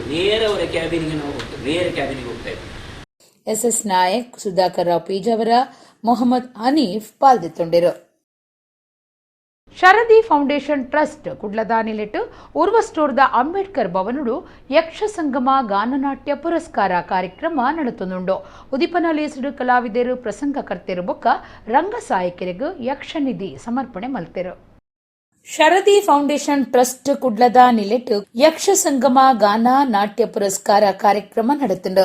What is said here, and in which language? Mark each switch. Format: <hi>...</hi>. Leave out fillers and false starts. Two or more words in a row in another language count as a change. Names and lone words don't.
<kn>ನೇರ ಅವರ ಕ್ಯಾಬಿನಿಗೆ ನಾವು ಹೋಗ್ತೇವೆ, ನೇರ ಕ್ಯಾಬಿನಿಗೆ ಹೋಗ್ತಾ ಇದ್ದೀವಿ.</kn> <tcy>SS ನಾಯಕ್, ಸುಧಾಕರ್ ರಾವ್ ಪೀಜಾವರ, ಮೊಹಮ್ಮದ್ ಹನೀಫ್ ಪಾಲ್ದಿತ್ತೊಂಡಿರು. ಶರದಿ ಫೌಂಡೇಶನ್ ಟ್ರಸ್ಟ್ ಕುಡ್ಲದಾನಿಲಿಟ್ಟು ಉರ್ವಸ್ಟೋರ್ದ ಅಂಬೇಡ್ಕರ್ ಭವನುಡು ಯಕ್ಷ ಸಂಗಮ ಗಾನನಾಟ್ಯ ಪುರಸ್ಕಾರ ಕಾರ್ಯಕ್ರಮ ನಡೆತುಂಡು. ಉದಿಪನಲೇಸುಡು ಕಲಾವಿದರು ಪ್ರಸಂಗಕರ್ತೆರು ಬೊಕ್ಕ ರಂಗಸಾಯಕರಿಗೂ ಯಕ್ಷನಿಧಿ ಸಮರ್ಪಣೆ ಮಲ್ತೆರು. ಶರದಿ ಫೌಂಡೇಶನ್ ಟ್ರಸ್ಟ್ ಕುಡ್ಲದ ನಿಲೆಟ್ಟು ಯಕ್ಷ ಸಂಗಮ ಗಾನ ನಾಟ್ಯ ಪುರಸ್ಕಾರ ಕಾರ್ಯಕ್ರಮ ನಡೆತುಂಡು.</tcy>